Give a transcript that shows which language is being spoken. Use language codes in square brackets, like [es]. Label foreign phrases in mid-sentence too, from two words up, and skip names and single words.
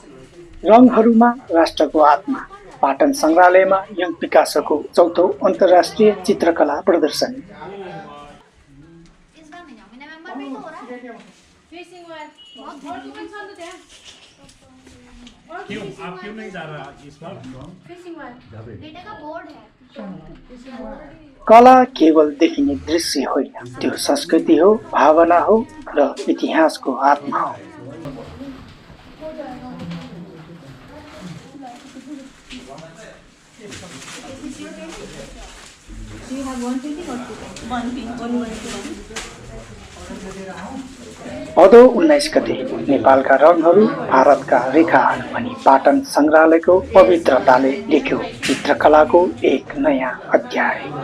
[ne] रङहरूमा राष्ट्रको आत्मा पाटन संग्रहालयमा यङ पिकासोको चौथो अन्तर्राष्ट्रिय चित्रकला प्रदर्शनी। [hi] क्यों आप क्यों नहीं जा रहा इस बार? बेटे का बोर्ड है। [ne] कला केवल देखिने दृश्य होइन, त्यो संस्कृति हो, भावना हो र इतिहासको आत्मा हो। भदौ 19 गते नेपालका रङहरू भारतका रेखाहरू भनी पाटन संग्रहालयको पवित्रताले लेख्यो चित्रकलाको एक नयाँ अध्याय।